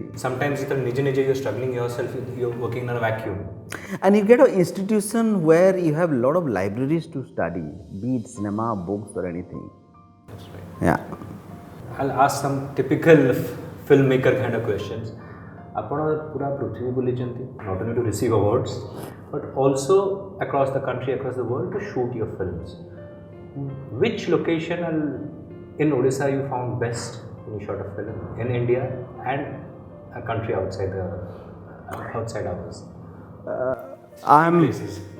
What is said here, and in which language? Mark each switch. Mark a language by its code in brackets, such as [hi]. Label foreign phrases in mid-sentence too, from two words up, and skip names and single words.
[en] knowledge. Sometimes you're struggling yourself, you're working in a vacuum. And you get an institution where you have a lot of libraries to study, be it cinema, books or anything. That's right. Yeah. I'll ask some typical filmmaker kind of questions. [or] ଆପଣ ପୁରା ପୃଥିବୀ ବୁଲିଛନ୍ତି, [en] not only to receive awards, but also across the country, across the world to shoot your films. Which location in Odisha you found best when you shot a film in India and a country outside ours?